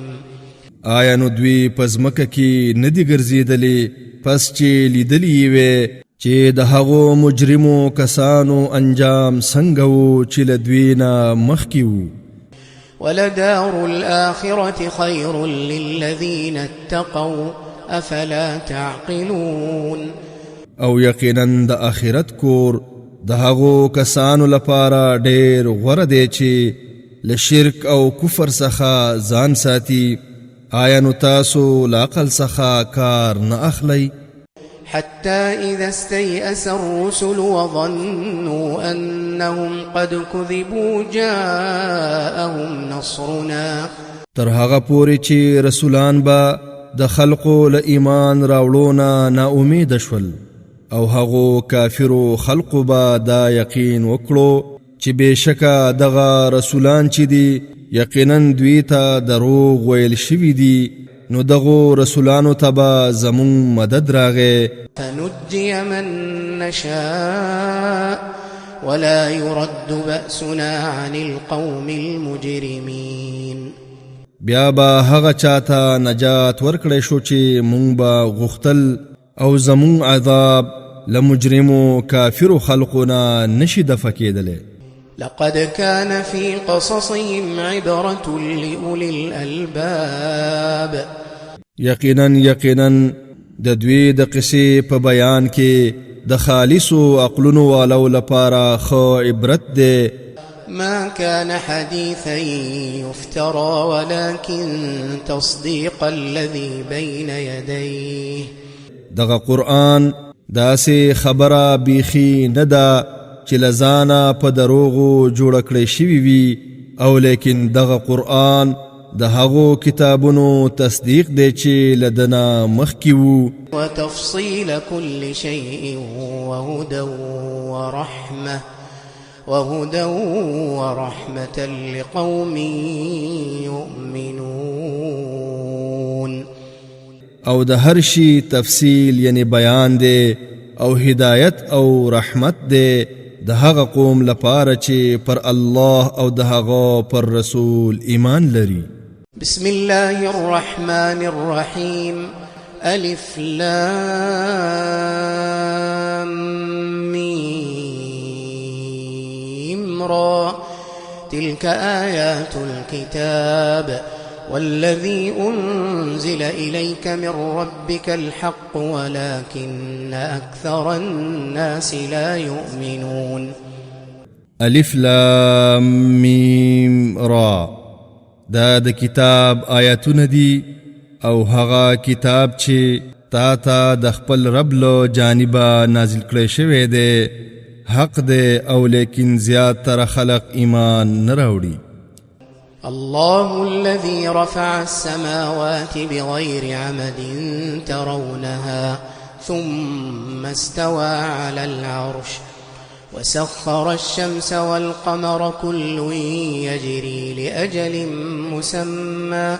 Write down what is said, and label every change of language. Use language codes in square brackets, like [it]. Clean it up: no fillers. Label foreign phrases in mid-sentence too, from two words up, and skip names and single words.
[ps] آیا نو دوی په ځمکه کې نه دي ګرځېدلې پس چې لیدلي وې چې د هغو مجرمو کسانو انجام څنګه وو چې له دوی نه مخکې وو. [ar] ولدار الآخرة خير للذين اتقوا أفلا تعقلون. [ps] او یقینا د آخرت کور د هغو کسانو لپاره ډېر غوره دی چې له شرک او کفر څخه ځان ساتي. آیا نو تاسو له عقل څخه کار نه اخلئ؟ [ar] حتى إذا استيأس الرسل وظنوا أنهم قد كذبوا جاءهم نصرنا. [ps] تر هغه پورې چې رسولان به د خلقو له ایمان راوړونه نا امید شول او هغو کافرو خلقو به دا یقین وکړو چې بېشکه دغه رسولان چې دي یقینا دوی ته دروغ ویل شوي دي نو دغو رسولانو ته به زمون مدد راغی. [ar] فنجي من نشاء ولا يرد بأسنا عن القوم المجرمين. [ps] بیا به هغه چاته نجات ورکړی شو چې مونږ به غوښتل او زمون عذاب لمجرمو کافرو خلقنا نشي دفع کېدلی. [ar] لقد كان في قصصهم عبرة لأولي الألباب. [ps] یقینا د دوی د قصې په بیان کې د خالصو عقلونو والو لپاره خو عبرت دی. [ar] ما كان حديثا يفترى ولكن تصديق الذي بين يديه. [ps] دغه قرآن داسې خبره بیخي نه ده چې لزانه په دروغو جوړه کړې شوي وي او لیکن دغه قرآن د هغو کتابونو تصدیق دی چې لدنا مخکې وو [ar] وتفصيل كل شيء وهدى ورحمة لقوم يؤمنون [ps] او د هر شي تفصیل یعنی بیان دی او هدایت او رحمت دی د هغه قوم لپاره چې پر الله او د هغه پر رسول ایمان لري. [ar] بسم الله الرحمن الرحيم ألف لام ميم را تلك آيات الكتاب والذي أنزل إليك من ربك الحق ولكن أكثر الناس لا يؤمنون. الف لام ميم را [ps] دا د کتاب آیاتونه دي او هغه کتاب چې تا ته د خپل رب له جانبه نازل کړی شوی دی حق دی او لیکن زیاتره خلق ایمان نه راوړي. [ar] الله الذي رفع السماوات بغير عمد ترونها ثم استوى على العرش وسخر الشمس والقمر كل يجري لأجل مسمى.